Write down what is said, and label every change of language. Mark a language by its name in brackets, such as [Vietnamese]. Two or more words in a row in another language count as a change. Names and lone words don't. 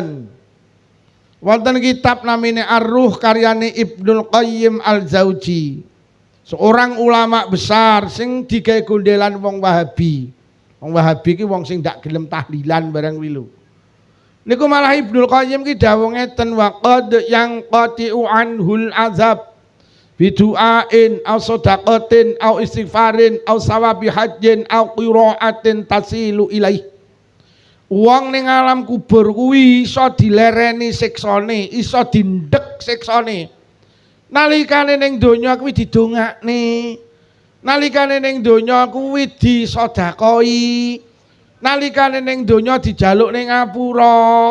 [Javanese] Wonten kitab namine Ar-Ruh karyane Ibnul Qayyim Al-Jauzi. [Indonesian] Seorang ulama besar [Javanese] sing digawe gondelan wong Wahabi. Wong Wahabi ki wong sing ndak gelem tahlilan barang wilu. Niku malah Ibnul Qayyim ki dawuh ngeten [Arabic] وقد ينقطع عنه العذاب بدعاء أو صدقة أو استغفار أو ثواب حج أو قراءة تصل إليه. [Javanese] Wong ning alam kubur kuwi iso dilereni siksane, iso dindek siksane. Nalikane ning donya kuwi didongakne. Nalikane ning donya kuwi disedekoi. Nalikane ning donya dijaluk ning ngapura.